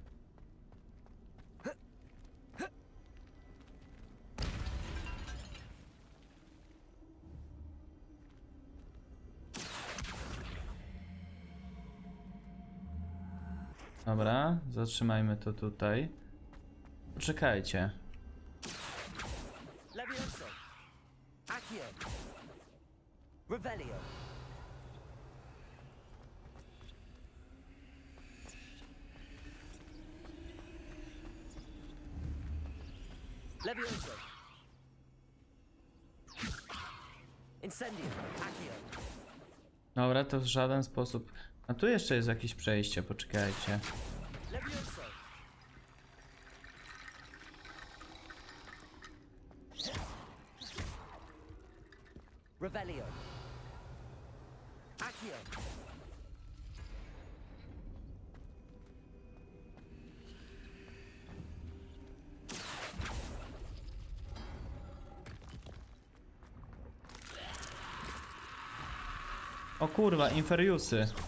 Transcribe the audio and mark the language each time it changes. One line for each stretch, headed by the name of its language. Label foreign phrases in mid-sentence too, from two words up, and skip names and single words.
Polish: Dobra, zatrzymajmy to tutaj. Poczekajcie. Levioso. Accio. Revelio. Levioso. Incendio. Accio. Dobra, to w żaden sposób. A tu jeszcze jest jakieś przejście, poczekajcie. Levioso. Revelio. Accio. O kurwa, inferiusy.